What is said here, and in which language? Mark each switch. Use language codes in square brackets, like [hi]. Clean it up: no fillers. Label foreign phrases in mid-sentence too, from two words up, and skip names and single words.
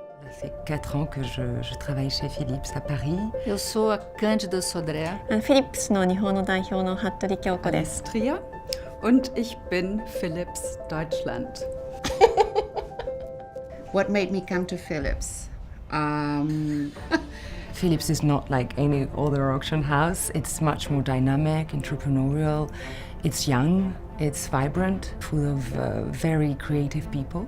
[fr] fait 4 ans que je travaille chez Phillips à Paris. [pt] Eu sou a Cândida Sodré. [ja] Phillips の日本の代表の服部京子です。 [de] Trier und ich bin Phillips Deutschland. [en] What made me come to Phillips? Phillips is not like any other auction house. It's much more dynamic, entrepreneurial. It's young, it's vibrant, full of very creative people.